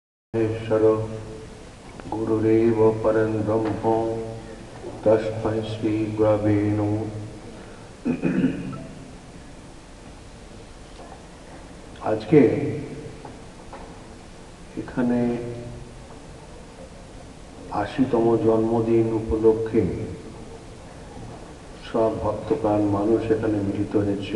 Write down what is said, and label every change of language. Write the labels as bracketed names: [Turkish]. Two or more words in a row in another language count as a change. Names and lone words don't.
[Sanskrit] महेश्वर गुरुरेव परं ब्रह्म तस्मै श्री गुरवे नमः। [Bangla] আজকে এখানে ৮০তম জন্মদিন উপলক্ষে সব ভক্তপ্রাণ মানুষ এখানে মিলিত হয়েছে।